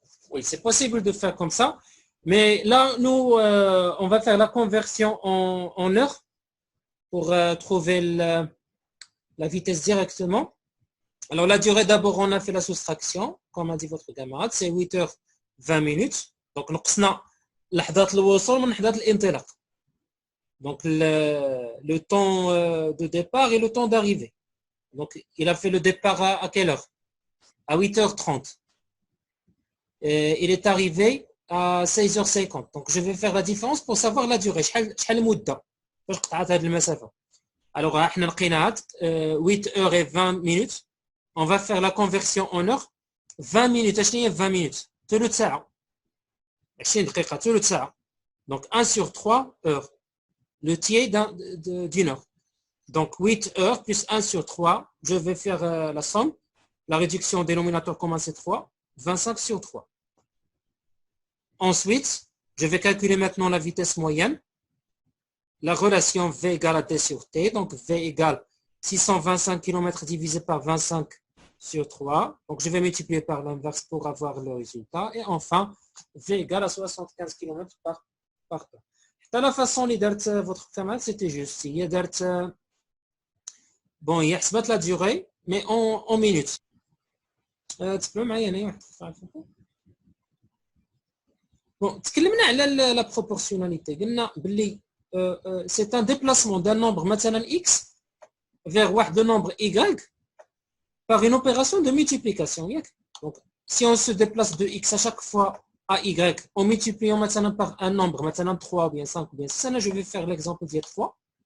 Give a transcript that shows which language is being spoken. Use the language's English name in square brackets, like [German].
[French] Oui, c'est possible de faire comme ça. Mais là, nous, on va faire la conversion en heure pour trouver la vitesse directement. Alors, la durée, d'abord, on a fait la soustraction, comme a dit votre camarade, c'est 8 heures 20 minutes. [Arabic] Donc, نقصنا لحظات الوصول من لحظات الانطلاق. [French] Donc, le temps de départ et le temps d'arrivée. Donc, il a fait le départ à quelle heure? À 8h30. Et il est arrivé à 16h50. Donc, je vais faire la différence pour savoir la durée. [Arabic] شحال المدة باش قطعت هذه المسافة. Alors, احنا لقينا 8h20 minutes. [French] On va faire la conversion en heure. 20 minutes. [Arabic] شنو هي 20 minutes? ثلث ساعة. 20 دقيقة ثلث ساعة. [French] Donc, 1 sur 3 heures. Le tiers d'une heure. Donc, 8 heures plus 1 sur 3. Je vais faire la somme. La réduction dénominateur commun, c'est 3. 25 sur 3. Ensuite, je vais calculer maintenant la vitesse moyenne. La relation V égale à T sur T. Donc, V égale 625 km divisé par 25 sur 3. Donc, je vais multiplier par l'inverse pour avoir le résultat. Et enfin, V égale à 75 km par heure. Dans la façon dont votre camarade, c'était juste. Il y a bon, il y a la durée, mais en minutes. [Arabic] تسمعوا معايا هنايا واحد الخطأ. [French] Bon, [Arabic] تكلمنا على [French] la proportionnalité. [Arabic] قلنا باللي [French] c'est un déplacement d'un nombre مثلا x vers واحد nombre y par une opération de multiplication. Donc, si on se déplace de x à chaque fois à y en multipliant maintenant par un nombre, maintenant 3 ou bien 5 ou bien 6, là je vais faire l'exemple de 3.